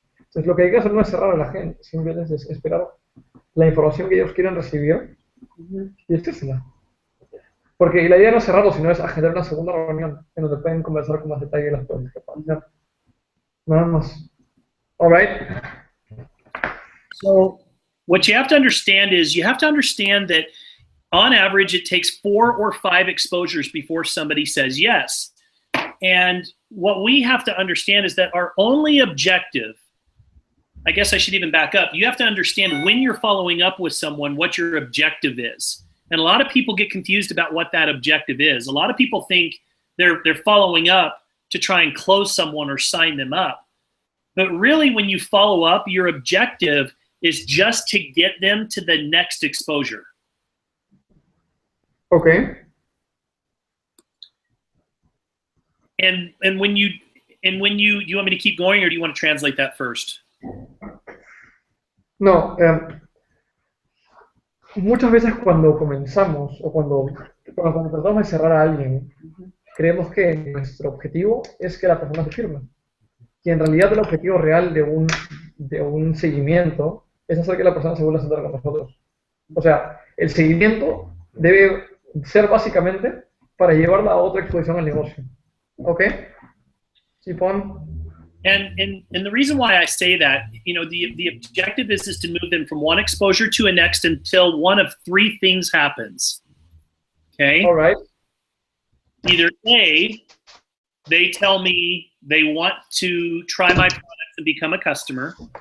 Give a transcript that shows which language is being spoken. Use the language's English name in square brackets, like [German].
[Spanish] Entonces, lo que hay que hacer no es cerrar a la gente, simplemente es esperar la información que ellos quieran recibir y decírsela. Porque la idea no es cerrarlo, sino es agendar una segunda reunión en donde pueden conversar con más detalle las cosas que puedan hacer. Nada más. [English] All right. So what you have to understand is you have to understand that on average, it takes 4 or 5 exposures before somebody says yes. And what we have to understand is that our only objective, I guess I should even back up, you have to understand when you're following up with someone, what your objective is. And a lot of people get confused about what that objective is. A lot of people think they're following up to try and close someone or sign them up. But really, when you follow up, your objective is just to get them to the next exposure. Okay. And when you do you want me to keep going, or do you want to translate that first? [Spanish] No, muchas veces cuando comenzamos o cuando tratamos de cerrar a alguien, creemos que nuestro objetivo es que la persona se firme. Y en realidad el objetivo real de un seguimiento es hacer que la persona se vuelva a sentar con nosotros. O sea, el seguimiento debe ser básicamente para llevarla a otra exposición al negocio. ¿Ok? ¿Sí, Pon? [English] And the reason why I say that, you know, the objective is to move them from one exposure to a next until one of 3 things happens. Okay? All right. Either A, they tell me they want to try my products and become a customer.